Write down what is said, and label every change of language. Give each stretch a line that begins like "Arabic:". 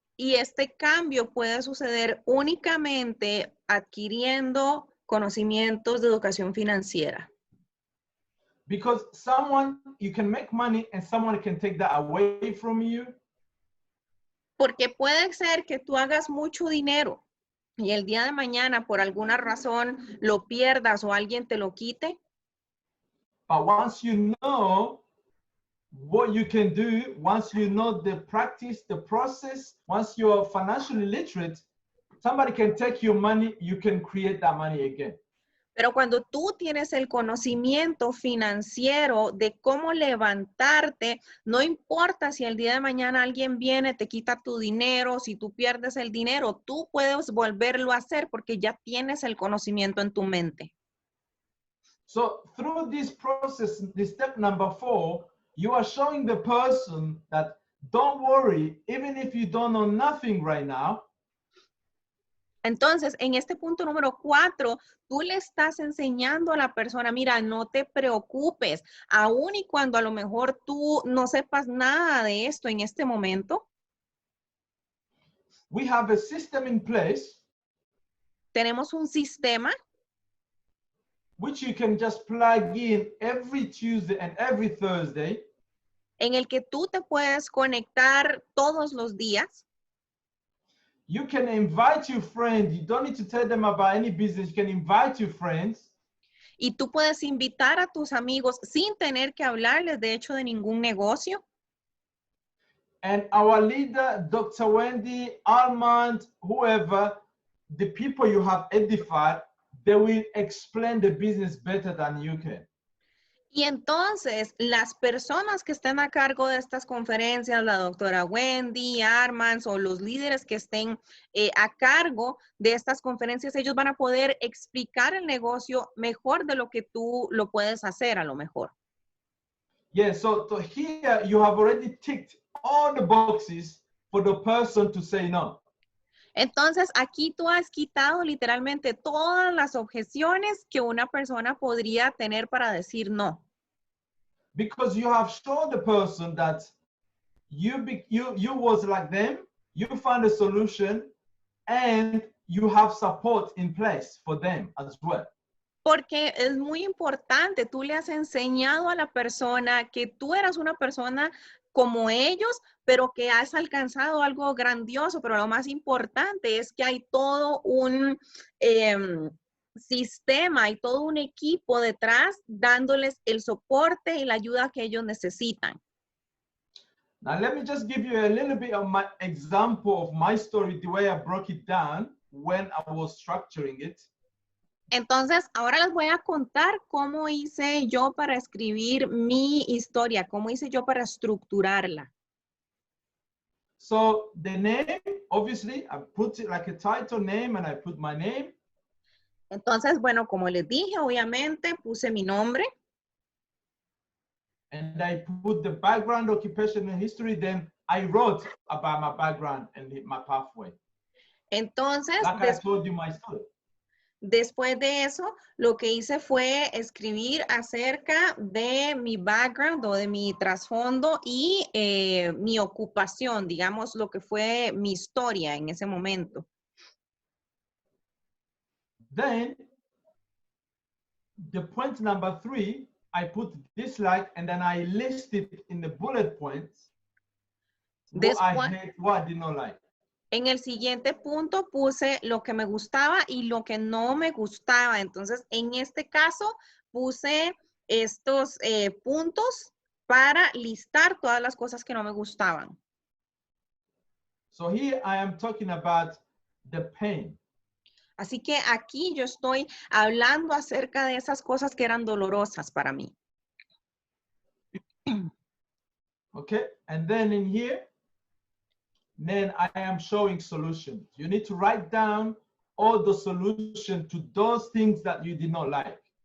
Spanish: Y este cambio puede suceder únicamente adquiriendo conocimientos de educación financiera.
English: Because you can make money and someone can take that away from you.
Spanish: Porque puede ser que tú hagas mucho dinero y el día de mañana por alguna razón lo pierdas o alguien te lo quite.
English: But once you know what you can do, once you know the practice, the process, once you're financially literate, somebody can take your money, you can create that money again.
Spanish: Pero cuando tú tienes el conocimiento financiero de cómo levantarte, no importa si el día de mañana alguien viene, te quita tu dinero, si tú pierdes el dinero, tú puedes volverlo a hacer porque ya tienes el conocimiento en tu mente.
English: So through this process, the step number 4, you are showing the person that don't worry, even if you don't know nothing right now.
Spanish: Entonces, en este punto número 4, tú le estás enseñando a la persona, mira, no te preocupes, aun y cuando a lo mejor tú no sepas nada de esto en este momento.
English: We have a system in place.
Spanish: Tenemos un sistema
English: Which you can just plug in every Tuesday and every Thursday.
Spanish: En el que tú te puedes conectar todos los días.
English: You can invite your friends. You don't need to tell them about any business. You can invite your friends.
Spanish: Y tú puedes invitar a tus amigos sin tener que hablarles, de hecho, de ningún negocio.
English: And our leader, Dr. Wendy, Armand, whoever, the people you have edified, they will explain the business better than you can.
Spanish: Y entonces, las personas que estén a cargo de estas conferencias, la doctora Wendy, Armand o los líderes que estén a cargo de estas conferencias, ellos van a poder explicar el negocio mejor de lo que tú lo puedes hacer a lo mejor.
English: Yeah, so here you have already ticked all the boxes for the person to say no.
Spanish: Entonces, aquí tú has quitado literalmente todas las objeciones que una persona podría tener para decir no.
English: Because you have shown the person that you was like them, you found a solution, and you have support in place for them as well.
Spanish: Porque es muy importante, tú le has enseñado a la persona que tú eras una persona como ellos, pero que has alcanzado algo grandioso, pero lo más importante es que hay todo un sistema y todo un equipo detrás dándoles el soporte y la ayuda que ellos necesitan.
English: Now, let me just give you a little bit of my example of my story, the way I broke it down when I was structuring it.
Spanish: Entonces, ahora les voy a contar cómo hice yo para escribir mi historia, cómo hice yo para estructurarla.
English: So the name, obviously, I put it like a title name and I put my name.
Spanish: Entonces, bueno, como les dije, obviamente puse mi nombre.
English: And I put the background, occupational history. Then I wrote about my background and my pathway.
Spanish: Entonces,
English: Like I told you my story.
Spanish: Después de eso, lo que hice fue escribir acerca de mi background o de mi trasfondo y mi ocupación, digamos, lo que fue mi historia en ese momento.
English: Then, the point number 3, I put dislike and then I listed in the bullet points what I hate, what I did not like.
Spanish: En el siguiente punto puse lo que me gustaba y lo que no me gustaba. Entonces, en este caso, puse estos puntos para listar todas las cosas que no me gustaban.
English: So here I am talking about the pain.
Spanish: Así que aquí yo estoy hablando acerca de esas cosas que eran dolorosas para mí.
English: Okay, and then in here, then I am showing solutions. You need to write down all the solutions to those things that you did not like.